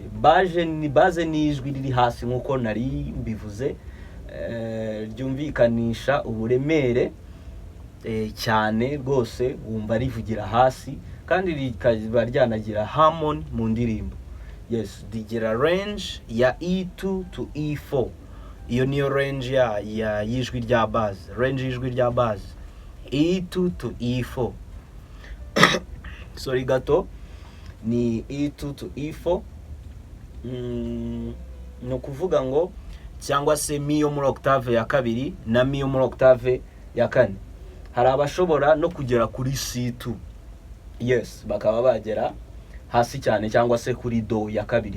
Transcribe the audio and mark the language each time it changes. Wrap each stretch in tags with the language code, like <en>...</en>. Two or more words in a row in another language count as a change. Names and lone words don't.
<rw>Baze ni ijwi riri hasi nk'uko nari mbivuze, ryumvikanisha uburemere cyane rwose, wumva rivugira hasi kandi rikaba ryanagira harmony mu ndirimbo. Yes, rigira range ya</rw> <en>E2 to E4.</en> <rw>Iyo niyo range ya y'ijwi rya bass. Range y'ijwi rya bass</rw> <en>E2 to E4.</en> <rw>Sorry gato, ni</rw> <en>E2 to E4.</en> <rw>No kuvuga ngo cyangwa se mi yo muri octave ya kabiri na mi yo muri octave ya kane. Hari abashobora no kugera kuri C2. Yes, bakaba bagera hasi cyane, cyangwa se kuri do ya kabiri.</rw>